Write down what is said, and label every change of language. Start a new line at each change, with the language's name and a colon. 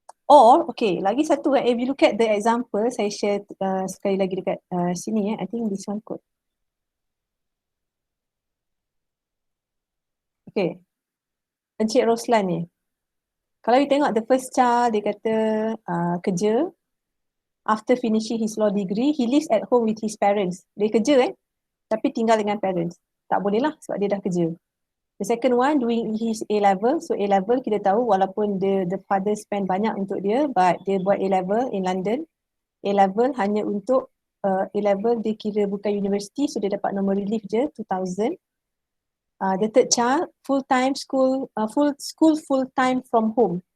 English: Or, okay,
Malay: lagi satu
English: if you look at the example,
Malay: saya share sekali lagi dekat sini
English: I think this one kot.
Malay: Okay, Encik Roslan ni. Kalau you tengok
English: the first child,
Malay: dia kata kerja.
English: After finishing his law degree, he lives at home with his parents.
Malay: Dia kerja tapi tinggal dengan parents. Tak boleh lah sebab dia dah kerja.
English: The second one doing his A-level.
Malay: So A-level kita tahu walaupun
English: the father spend
Malay: banyak untuk dia, but dia buat A-level
English: in London.
Malay: A-level hanya untuk A-level dia kira bukan university, so dia dapat normal relief je 2,000.
English: The third child full-time school, full-time from home.